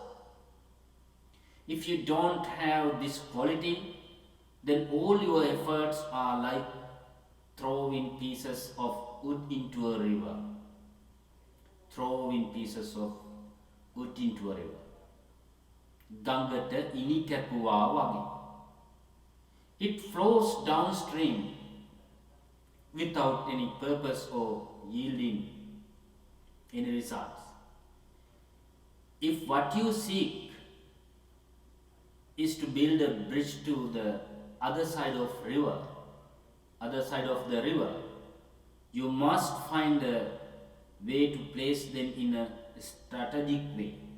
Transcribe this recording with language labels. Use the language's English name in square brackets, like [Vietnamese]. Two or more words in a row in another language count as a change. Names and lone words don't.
[English] If you don't have this quality, then all your efforts are like throwing pieces of wood into a river. Throwing pieces of wood into a river. [Sinhala] ගඟට ඉනි කැපුවා වගේ. [English] It flows downstream without any purpose or yielding any results. If what you seek is to build a bridge to the other side of the river, you must find a way to place them in a strategic way.